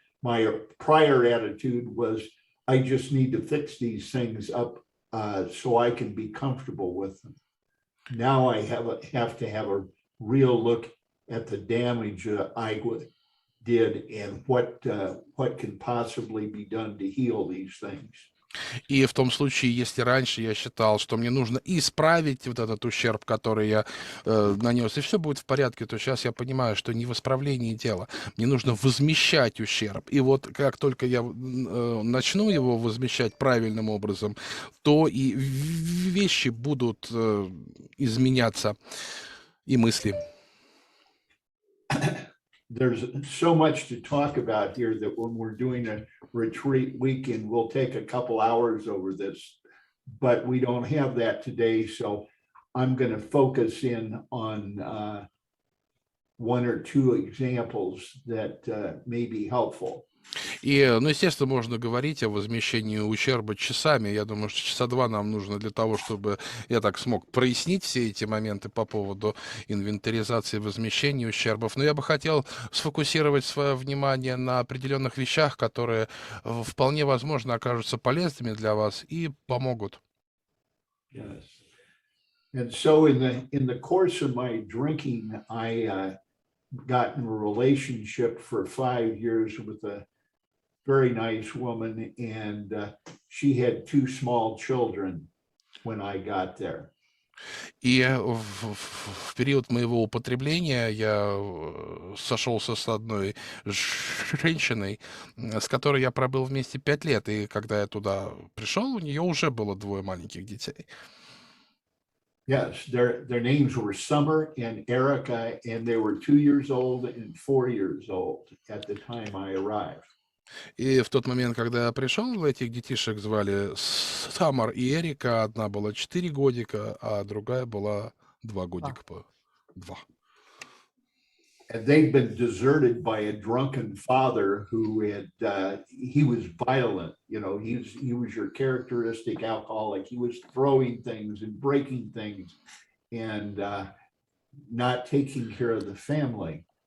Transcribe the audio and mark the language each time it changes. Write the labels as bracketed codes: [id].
[en] My prior attitude was, I just need to fix these things up so I can be comfortable with them. Now I have to have a real look at the damage I did and what can possibly be done to heal these things. [ru] И в том случае, если раньше я считал, что мне нужно исправить вот этот ущерб, который я нанес, и все будет в порядке, то сейчас я понимаю, что не в исправлении дела. Мне нужно возмещать ущерб. И вот как только я начну его возмещать правильным образом, то и вещи будут изменяться, и мысли. [en] There's so much to talk about here that when we're doing a retreat weekend, we'll take a couple hours over this, but we don't have that today. So I'm going to focus in on one or two examples that may be helpful. [ru] И, ну, естественно, можно говорить о возмещении ущерба часами. Я думаю, что часа два нам нужно для того, чтобы я так смог прояснить все эти моменты по поводу инвентаризации возмещения ущербов. Но я бы хотел сфокусировать свое внимание на определенных вещах, которые вполне возможно окажутся полезными для вас и помогут. [en] Yes. And so in the course of my drinking, I got in a relationship for 5 years with a very nice woman, and she had 2 small children when I got there. [ru] И в период моего употребления я сошелся с одной женщиной, с которой я пробыл вместе 5 лет. И когда я туда пришел, у нее уже было 2 маленьких детей. [en] Yes, their names were Summer and Erica, and they were 2 years old and 4 years old at the time I arrived. [ru] И в тот момент, когда я пришел, этих детишек звали Самар и Эрика. Одна была 4 годика, а другая была 2 годика. [en] 2. And they'd been deserted by a drunken father who he was violent. You know, he was your characteristic alcoholic. He was throwing things and breaking things and not taking care of the family.